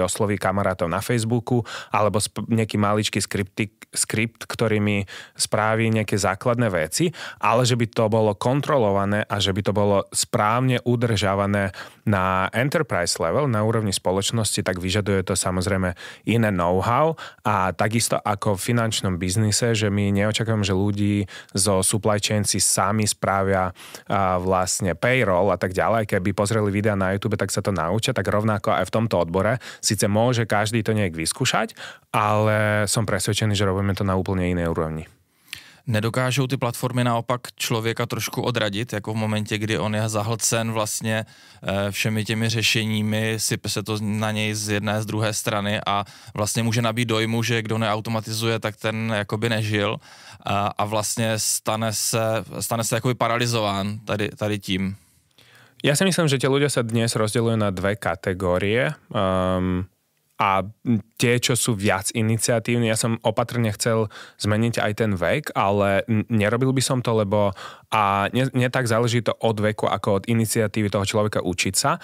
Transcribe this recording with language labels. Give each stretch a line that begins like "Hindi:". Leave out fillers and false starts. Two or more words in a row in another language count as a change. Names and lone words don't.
Slovak: osloví kamarátov na Facebooku, alebo nejaký maličký skript, ktorý mi spraví nejaké základné veci, ale že by to bolo kontrolované a že by to bolo správne udržávané na
English: enterprise level,
Slovak: na úrovni spoločnosti, tak vyžaduje to samozrejme iné know-how a takisto ako v finančnom biznise, že my neočakávame, že ľudí zo
English: supply chain
Slovak: si sami spravia vlastne payroll a tak ďalej. Keby pozreli videa na YouTube, tak sa to naučia, tak rovnako aj v tomto odbore. Síce môže každý to nejak vyskúšať, ale som presvedčený, že robíme to na úplne inej úrovni.
Czech: Nedokážou ty platformy naopak člověka trošku odradit, jako v momentě, kdy on je zahlcen vlastně všemi těmi řešeními, sype se to na něj z jedné, z druhé strany a vlastně může nabít dojmu, že kdo neautomatizuje, tak ten jakoby nežil a vlastně stane se jakoby paralizován tady tím.
Slovak: Ja si myslím, že tie ľudia sa dnes rozdeľujú na dve kategórie. A tie, čo sú viac iniciatívni, ja som opatrne chcel zmeniť aj ten vek, ale nerobil by som to, lebo nie tak záleží to od veku, ako od iniciatívy toho človeka učiť sa.